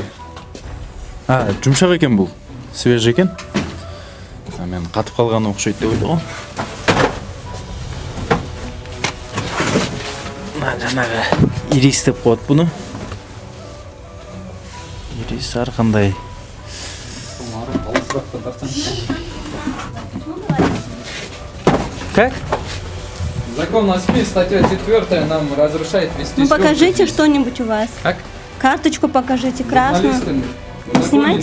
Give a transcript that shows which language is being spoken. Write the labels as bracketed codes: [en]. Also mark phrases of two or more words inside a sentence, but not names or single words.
[ky] Жумшак экен бул. Свежий экен. Мен катып калганы окшойт деп ойлогом. Жанагы ирис деп коет буну. Ирис ар кандай. [ru] Как? Закон о СМИ, статья 4 нам разрешает вести Ну, съемки покажите здесь. что-нибудь у вас. Как? Карточку покажите, красную. Журналисты, Снимайте